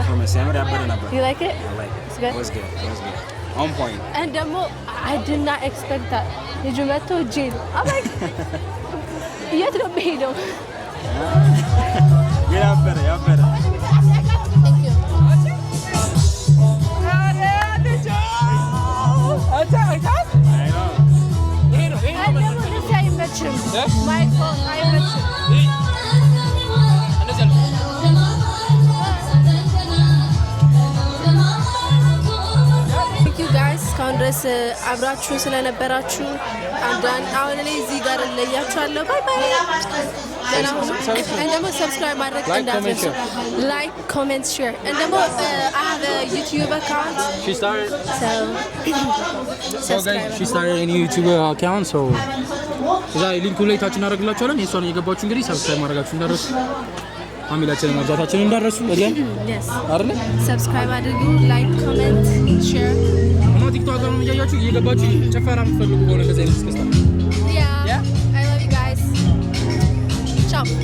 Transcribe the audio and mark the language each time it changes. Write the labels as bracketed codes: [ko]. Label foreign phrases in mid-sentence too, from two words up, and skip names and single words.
[am] የምር ያበደ ነበር። [en] You like it? I like it. It's good? It was good. It was good. On point. And ደግሞ I did not expect that. [am] ልጁ መጥቶ ጄል [en] I'm like [am] የት ነው የምሄደው? ያበደ ያበደ [en] Thank you. [am] ደግሞ ደስ አይመችም። ማይክሮፎን አይመችም። [en] Thank you guys [am] እስካሁን ድረስ አብራችሁ ስለነበራችሁ አሁን እኔ እዚህ ጋር እለያችኋለሁ። [en] bye bye። [am] ደግሞ ሰብስክራይብ ማድረግ እንዳትረሱ። [en] like comment share [am] ደግሞ [en] I have a YouTube account. She started Subscribe. she started a new YouTube account so [am] እዛ ሊንኩን ላይ ታች እናደርግላችኋለን። የእሷን እየገባችሁ እንግዲህ ሰብስክራይብ ማድረጋችሁ እንዳትረሱ። ፋሚሊያችንን ማብዛታችንን እንዳትረሱ። again [en] Yes. [am] አይደል? ሰብስክራይብ አድርጉ። [en] like comment share። [am] እና ቲክቶክ ጋር ነው እያያችሁ እየገባችሁ ጭፈራ የምትፈልጉ ከሆነ እንደዚህ አይነት እስክስታ [en] Yeah. I love you guys. Ciao.